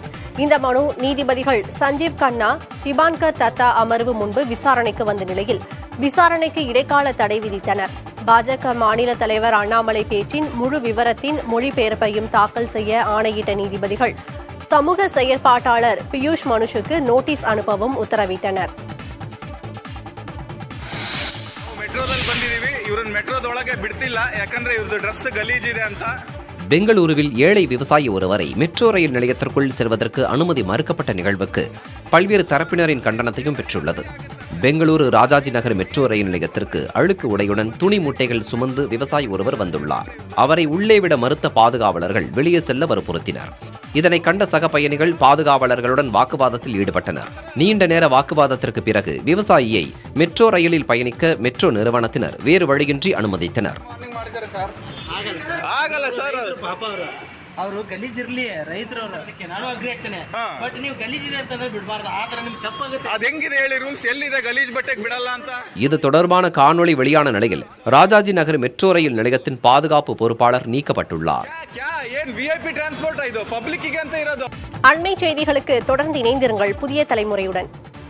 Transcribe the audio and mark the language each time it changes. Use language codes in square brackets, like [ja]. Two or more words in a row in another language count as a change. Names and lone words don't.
[ta] இந்த மனு நீதிபதிகள் சஞ்சீவ் கண்ணா, திபான்கர் தத்தா அமர்வு முன்பு விசாரணைக்கு வந்த நிலையில் விசாரணைக்கு இடைக்கால தடை விதித்தனர். பாஜக மாநில தலைவர் அண்ணாமலை பேச்சின் முழு விவரத்தின் மொழிபெயர்ப்பையும் தாக்கல் செய்ய ஆணையிட்ட நீதிபதிகள் சமூக செயற்பாட்டாளர் பியூஷ் மனுஷுக்கு நோட்டீஸ் அனுப்பவும் உத்தரவிட்டனர். [kn] ಮೆಟ್ರೋದಲ್ಲಿ ಬಂದಿದ್ದೀವಿ, ಇವ್ರನ್ನ ಮೆಟ್ರೋದೊಳಗೆ ಬಿಡ್ತಿಲ್ಲ, ಯಾಕಂದ್ರೆ ಇವ್ರದ್ದು ಡ್ರೆಸ್ ಗಲೀಜಿದೆ ಅಂತ. [ta] பெங்களூருவில் ஏழை விவசாயி ஒருவரை மெட்ரோ ரயில் நிலையத்திற்குள் செல்வதற்கு அனுமதி மறுக்கப்பட்ட நிகழ்வுக்கு பல்வேறு தரப்பினரின் கண்டனத்தையும் பெற்றுள்ளது. பெங்களூரு ராஜாஜி நகர் மெட்ரோ ரயில் நிலையத்திற்கு அழுக்கு உடையுடன் துணி மூட்டைகள் சுமந்து விவசாயி ஒருவர் வந்துள்ளார். அவரை உள்ளே விட மறுத்த பாதுகாவலர்கள் வெளியே செல்ல வற்புறுத்தினர். இதனை கண்ட சக பயணிகள் பாதுகாவலர்களுடன் வாக்குவாதத்தில் ஈடுபட்டனர். நீண்ட நேர வாக்குவாதத்திற்கு பிறகு விவசாயியை மெட்ரோ ரயிலில் பயணிக்க மெட்ரோ நிறுவனத்தினர் வேறு வழியின்றி அனுமதித்தனர். [kn] ಅವರು ಗಲೀಜಿರ್ಲಿ ರೈತರು ನಾನು ಅಗ್ರಿ ಆಗ್ತೇನೆ, ಬಟ್ ನೀವು ಗಲೀಜಿದೆ ಅಂತಂದ್ರೆ ಬಿಡಬಾರ್ದು. ಆ ತರ ನಿಮ್ಗೆ ತಪ್ಪಾಗುತ್ತೆ. ಅದ್ ಹೆಂಗಿದೆ ಹೇಳಿ, ರೂಲ್ಸ್ ಎಲ್ಲಿದೆ ಗಲೀಜ್ ಬಟ್ಟೆಗೆ ಬಿಡಲ್ಲ ಅಂತ. [ta] இது தொடர்பான காணொளி வெளியான நிலையில் ராஜாஜி நகர் மெட்ரோ ரயில் நிலையத்தின் பாதுகாப்பு பொறுப்பாளர் நீக்கப்பட்டுள்ளார். [kn] ಏನ್ [en] VIP transport [kn] ಇದು, ಪಬ್ಲಿಕ್ಗೆ ಅಂತ ಇರೋದು. [ta] அண்மை செய்திகளுக்கு தொடர்ந்து இணைந்திருங்கள் புதிய தலைமுறையுடன்.